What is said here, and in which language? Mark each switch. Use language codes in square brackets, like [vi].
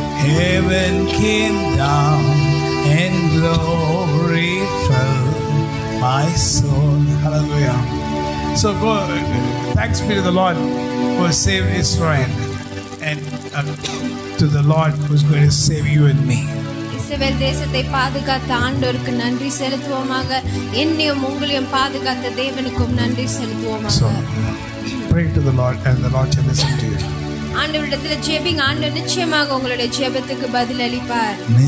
[en] Heaven came down and glory filled my soul. Hallelujah. So go. Thanks be to the Lord who has saved Israel, and to the Lord who is going to save you and me. [ta] இஸ்ரவேல் தேசத்தை பாதுகாத்த ஆண்டவருக்கு நன்றி செலுத்துவோமாக. என்னையும் உங்களையும் பாதுகாத்த தேவனுக்கும் நன்றி செலுத்துவோமாக. [en] So pray to the Lord and the Lord shall listen to you. [ta] ஆண்டவரிடத்துல ஜெபிங்க. ஆண்டவர் நிச்சயமாக உங்களுடைய ஜெபத்துக்கு பதில் அளிப்பார்.